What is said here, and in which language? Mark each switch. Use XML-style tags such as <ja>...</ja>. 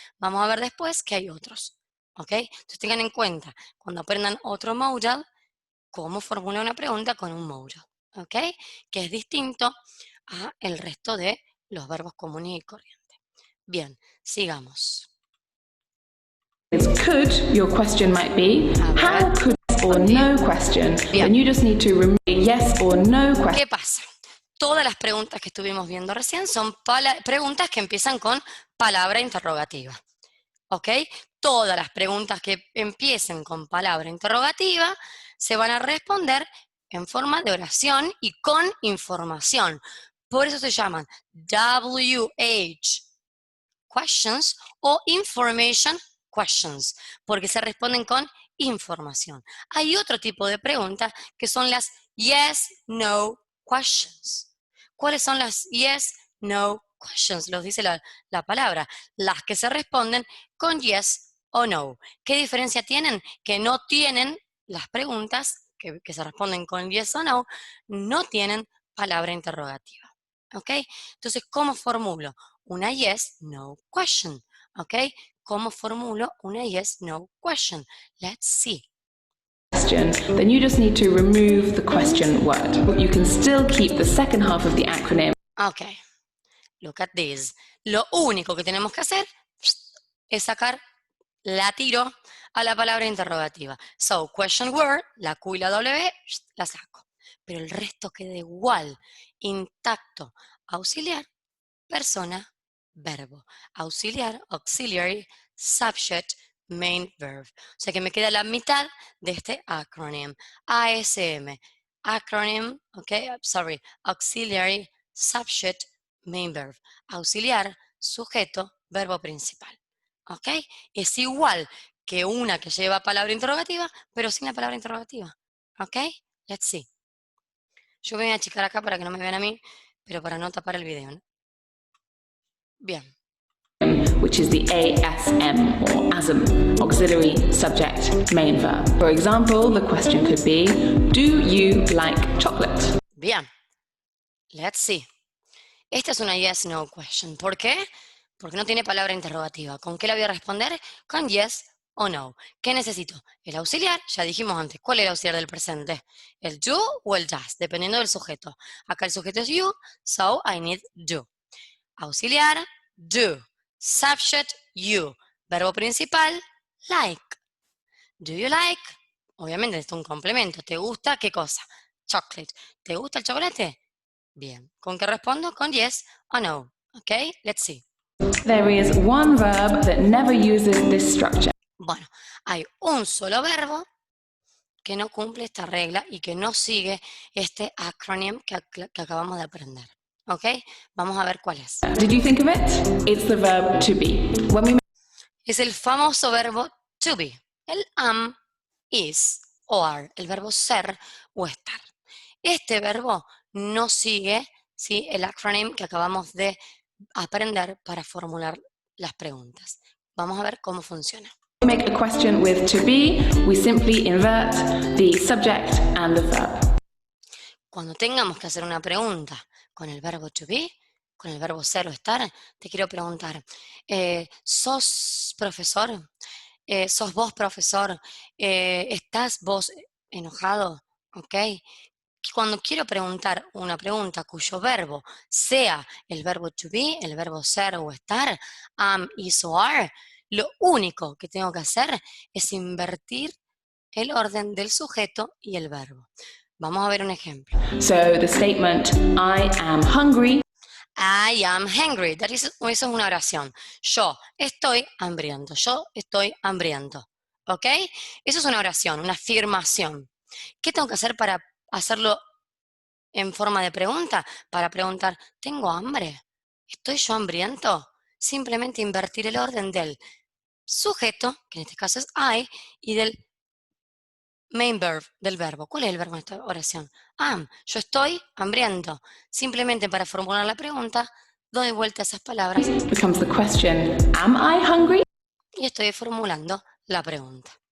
<es>Vamos a ver después que hay otros. ¿Ok? Entonces tengan en cuenta, cuando aprendan otro modal, cómo formular una pregunta con un modal. ¿Ok? Que es distinto a el resto de los verbos comunes y corrientes. Bien, sigamos.</es> <en>could, your question might be, how could or no question, and you just need to remove yes or no question.</en> <es>¿Qué pasa? Todas las preguntas que estuvimos viendo recién son preguntas que empiezan con palabra interrogativa. ¿Ok? Todas las preguntas que empiecen con palabra interrogativa se van a responder en forma de oración y con información. Por eso se llaman WH questions o</es> <en>information questions,</en> <es>porque se responden con información. Hay otro tipo de preguntas que son las</es> <en>yes, no questions.</en> <es>¿Cuáles son las</es> <en>yes, no questions?</en> <es>Los dice la palabra. Las que se responden con yes o no. ¿Qué diferencia tienen? Que no tienen las preguntas que se responden con yes o no, no tienen palabra interrogativa. ¿Ok? Entonces, ¿cómo formulo? Una</es> <en>yes, no question.</en> <es>¿Ok? ¿Cómo formulo una</es> <en>yes, no question? Let's see. question, then you just need to remove the question word. You can still keep the second half of the acronym. Ok, look at this.</en> <es>Lo único que tenemos que hacer es sacar la tiro a la palabra interrogativa.</es> <en>So, question word,</en> <es>la Q y la W, la saco. Pero el resto queda igual, intacto. Auxiliar, persona, verbo.</es> <en>Auxiliar, auxiliary, subject, main verb.</en> <es>O sea que me queda la mitad de este acronym.</es> <en>ASM, acronym, auxiliary, subject, main verb.</en> <es>Auxiliar, sujeto, verbo principal. ¿Ok? Es igual que una que lleva palabra interrogativa, pero sin la palabra interrogativa. ¿Ok?</es> <en>Let's see.</en> <es>Yo me voy a achicar acá para que no me vean a mí, pero para no tapar el video, ¿no? Bien.</es> <en>Which is the ASM or ASM, auxiliary subject main verb. For example, the question could be, do you like chocolate?</en> <es>Bien.</es> <en>Let's see.</en> <es>Esta es una</es> <en>yes-no question.</en> <es>¿Por qué? Porque no tiene palabra interrogativa. ¿Con qué la voy a responder? Con yes o no. ¿Qué necesito? El auxiliar, ya dijimos antes. ¿Cuál es el auxiliar del presente? ¿El do o el does? Dependiendo del sujeto. Acá el sujeto es</es> <en>you, so I need do.</en> <es>Auxiliar,</es> <en>do. Subject, you.</en> <es>Verbo principal,</es> <en>like. Do you like?</en> <es>Obviamente esto es un complemento. ¿Te gusta qué cosa? Chocolate. ¿Te gusta el chocolate? Bien. ¿Con qué respondo? Con yes o no. ¿Ok?</es> <en>Let's see. There is one verb that never uses this structure.</en> <es>Bueno, hay un solo verbo que no cumple esta regla y que no sigue este acronym que acabamos de aprender. ¿Ok? Vamos a ver cuál es.</es> <en>Did you think of it? It's the verb to be.</en> <es>Es el famoso verbo to be. El am, is o are. El verbo ser o estar. Este verbo no sigue, ¿sí?, el acronym que acabamos de aprender para formular las preguntas. Vamos a ver cómo funciona.</es> <en>When we make a question with to be, we simply invert the subject and the verb.</en> <es>Cuando tengamos que hacer una pregunta con el verbo to be, con el verbo ser o estar, te quiero preguntar, ¿sos profesor? ¿Sos vos profesor? ¿Estás vos enojado? ¿Ok? Cuando quiero preguntar una pregunta cuyo verbo sea el verbo to be, el verbo ser o estar, am, is o are, lo único que tengo que hacer es invertir el orden del sujeto y el verbo. Vamos a ver un ejemplo.</es> <en>So the statement, I am hungry. I am hungry.</en> <es>Eso es una oración. Yo estoy hambriento. Yo estoy hambriento. ¿Ok? Eso es una oración, una afirmación. ¿Qué tengo que hacer para hacerlo en forma de pregunta? Para preguntar, ¿tengo hambre? ¿Estoy yo hambriento? Simplemente invertir el orden del sujeto, que en este caso es I, y del</es> <en>main verb,</en> <es>del verbo. ¿Cuál es el verbo en esta oración? Am. Yo estoy hambriento. Simplemente para formular la pregunta, doy vuelta a esas palabras</es> <en>Becomes the question, am I hungry?</en> <es>y estoy formulando la pregunta.</es>